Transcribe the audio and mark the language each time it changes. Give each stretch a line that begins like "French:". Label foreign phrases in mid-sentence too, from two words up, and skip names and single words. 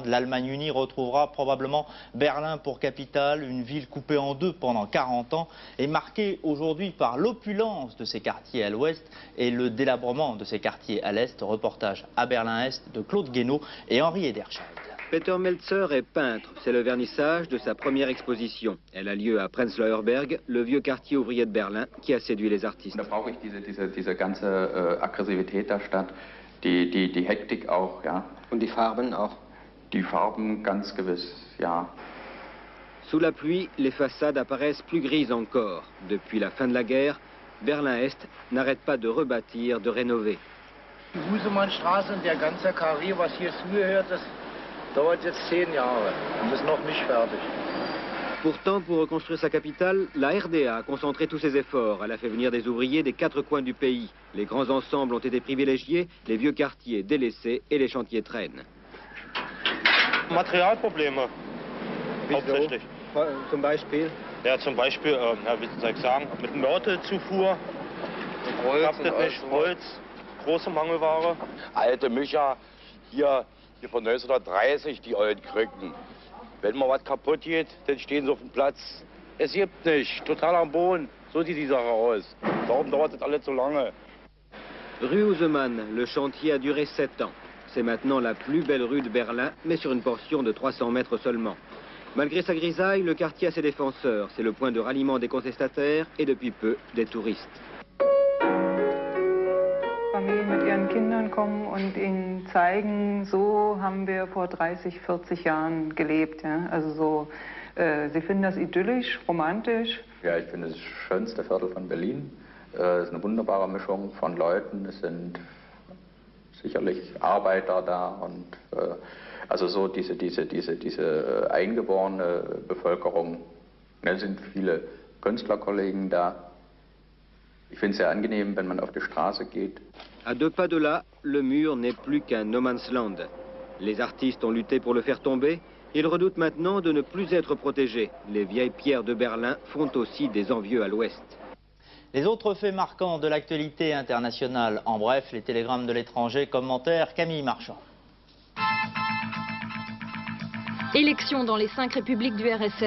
French: L'Allemagne unie retrouvera probablement Berlin pour capitale, une ville coupée en deux pendant 40 ans et marquée aujourd'hui par l'opulence de ses quartiers à l'ouest et le délabrement de ses quartiers à l'est. Reportage à Berlin-Est de Claude Guénaud et Henri Ederschild. Peter Meltzer est peintre. C'est le vernissage de sa première exposition. Elle a lieu à Prenzlauer Berg, le vieux quartier ouvrier de Berlin qui a séduit les artistes.
German: Da brauche ich diese ganze Aggressivität der Stadt, die Hektik auch, ja. Und die Farben auch? Die Farben ganz gewiss, ja.
French: Sous la pluie, les façades apparaissent plus grises encore. Depuis la fin de la guerre, Berlin-Est n'arrête pas de rebâtir, de rénover.
German: Die Husemannstraße und der ganze Karree, was hier zugehört, das dauert jetzt 10 Jahre und ist noch nicht fertig.
French: Pourtant, pour reconstruire sa capitale, la RDA a concentré tous ses efforts. Elle a fait venir des ouvriers des 4 coins du pays. Les grands ensembles ont été privilégiés, les vieux quartiers délaissés et les chantiers traînent.
German: Materialprobleme, hauptsächlich. Zum Beispiel? Ja, zum Beispiel, wie soll ich sagen, mit Mörtelzufuhr. Klappt das nicht, Holz, große Mangelware. Alte Mischer, hier von 1930, die alten Krücken. Wenn mal was kaputt geht, dann stehen sie auf dem Platz. Es gibt nicht, total am Boden. So sieht die Sache aus. Darum dauert das alles so lange.
French: Rue Hausemann, le chantier a duré 7 ans. C'est maintenant la plus belle rue de Berlin, mais sur une portion de 300 mètres seulement. Malgré sa grisaille, le quartier a ses défenseurs. C'est le point de ralliement des contestataires et depuis peu des touristes.
German: Familien mit ihren Kindern kommen und ihnen zeigen, so haben wir vor 30, 40 Jahren gelebt. Ja? Also so, sie finden das idyllisch, romantisch. Ja, ich finde das schönste Viertel von Berlin. Es ist eine wunderbare Mischung von Leuten. Es sind sicherlich Arbeiter da und also so diese eingeborene Bevölkerung. Es sind viele Künstlerkollegen da. Ich finde es sehr angenehm, wenn man auf die Straße geht.
French: À 2 pas de là, le mur n'est plus qu'un
English: no man's land.
French: Les artistes ont lutté pour le faire tomber. Ils redoutent maintenant de ne plus être protégés. Les vieilles pierres de Berlin font aussi des envieux à l'ouest. Les autres faits marquants de l'actualité internationale, en bref, les télégrammes de l'étranger, commentaire Camille Marchand. Élections dans les 5 républiques du RSS.